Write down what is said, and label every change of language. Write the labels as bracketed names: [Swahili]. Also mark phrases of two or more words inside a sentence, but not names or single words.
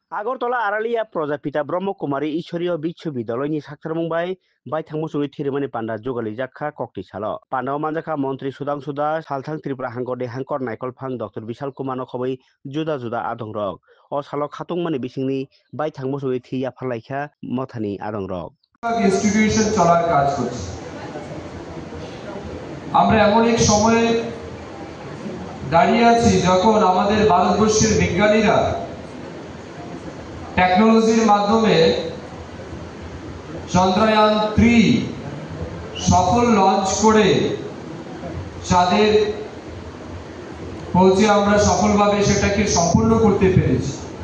[Bodo] আগরতলা আড়ালিয়া প্রজাপিতা ব্রহ্মকুমারী ঈশ্বরীয় বিশ্ববিদ্যালয়नि সাक्थारमंबाय बायथांमोसुगै थिरमानि पान्डा जुगाली जाखा कक्ति साल पान्डाव मानजाखा मंत्री सुदांसुदा सालथां त्रिपुरा हांकर हांकर नायकलफां डॉक्टर विशाल कुमार नखबै जुदा जुदा आदं रक अ साल खातंमानि बिसिंनि बायथांमोसुगै थिया फालायखा मथानि आदं रक [Bangla] ইনস্টিটিউশন চলার কাজ করছে। আমরা এমন এক সময়ে দাঁড়িয়ে আছি যখন আমাদের ভারতবর্ষের বিজ্ঞানীরা টেকনোলজির মাধ্যমে চন্দ্রয়ান 3 সফল লঞ্চ করে চাঁদের পৌঁছে আমরা সফলভাবে সেটাকে সম্পূর্ণ করতে পেরেছি।